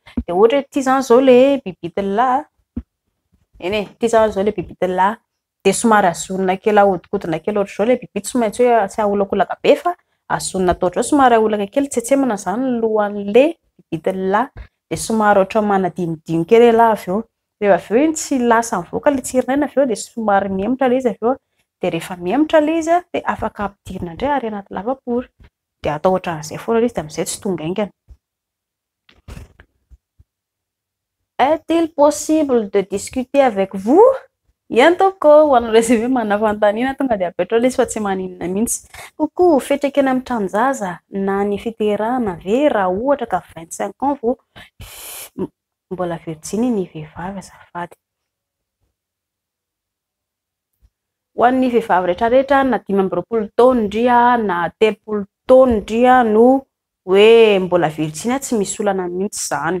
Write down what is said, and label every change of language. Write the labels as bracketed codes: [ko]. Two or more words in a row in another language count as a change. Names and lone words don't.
[mg] De ohatra hoe ty zany zao le bibitelina ty zany zao le bibitelina de somary azonina kely ahodikodina kely ohatra zao le biby tsy maintsy hoe tsy aholakolaka be fa azonina atao ohatra somary aholaka kely tsetsemana zany ny lohan'le bibitelina de somary ohatra manadimidimy kely la avy eo. Rehefa avy eo iny tsy lasa mivoaka le tsirinaina avy eo de somary miemotra le izy avy eo de rehefa miemotra le izy de afaka ampidirina indray ary anaty lavapory de atao ohatran'izay foana izy de amin'izay tsy tonga aingana. [fr] Est-il possible de discuter avec vous? [mg] Ien toko ho anareo izay hoe manafantaniana tonga de apetrao le izy fa tsy maninona mihitsy. Coucou, fetraka eny amin'ny tranonjaza na ny fiterana ve raha ohatra ka 25 ans vao mbola virginy ny vehivavy azafady. Ho an'ny vehivavy rehetrarehetra na 25 taona ndria na 30 taona ndria no hoe mbola virginy tsy misy olana mihitsy zany.